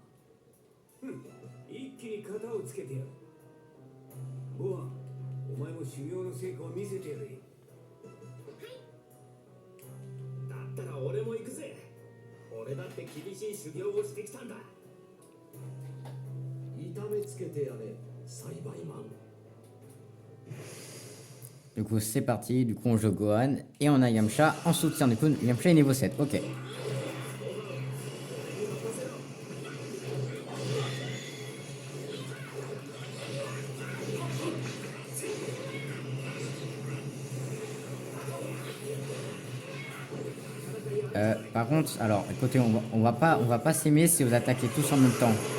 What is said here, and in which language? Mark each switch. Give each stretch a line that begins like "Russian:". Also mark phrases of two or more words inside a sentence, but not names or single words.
Japanese: 一気に型をつけてやる。ご飯、お前も修行の成果を見せてやれ。だったら俺も行くぜ。俺だって厳しい修行をしてきたんだ。痛めつけてやれ、栽培マン。
French: Du coup, c'est parti. Du coup, on joue Gohan et on a Yamcha en soutien. Du coup, Yamcha est niveau 7. Ok. Par contre, alors, écoutez, on va pas s'aimer si vous attaquez tous en même temps.